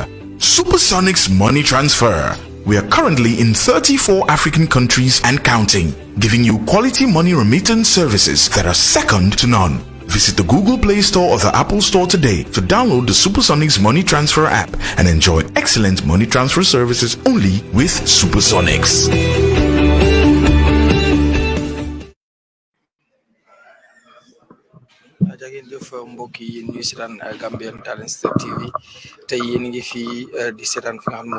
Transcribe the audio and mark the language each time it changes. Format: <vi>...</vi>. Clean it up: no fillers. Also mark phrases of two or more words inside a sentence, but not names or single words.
<en>Supersonics Money Transfer. We are currently in 34 African countries and counting, giving you quality money remittance services that are second to none. Visit the Google Play Store or the Apple Store today to download the Supersonics Money Transfer app and enjoy excellent money transfer services only with Supersonics.</en> <wo>jageen jëf mbokk yi ñuy seetaan Gambian Talents TV tey yéen ngi fii di seetaan fi nga xam ne moo</wo>